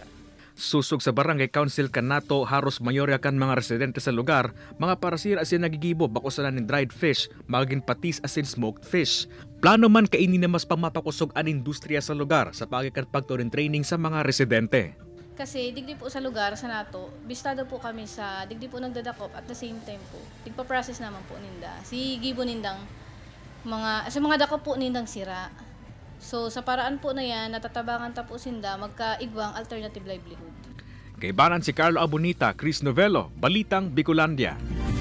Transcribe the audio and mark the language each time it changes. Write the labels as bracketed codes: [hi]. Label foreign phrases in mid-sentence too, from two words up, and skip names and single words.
[bik] Susog sa barangay council kan Nato, haros mayorya kan mga residente sa lugar, mga parasira asin nagigibo bakusanan ng dried fish, maging patis asin smoked fish. Plano man kainin na mas pamapakusog ang industriya sa lugar sa pagikan pagturing training sa mga residente. Kasi digdi po sa lugar, sa Nato, bistado po kami sa digdi po nagdadakop [en] at the same time [bik] po, tigpa-process naman po ninda. Si gibo nindang mga dakop po nindang sira. So sa paraan po na yan, natatabangan tapusin da magkaigwang [en] alternative livelihood. [bik] Kay Banan si Carlo Abonita, Chris Novello, Balitang Bicolandia.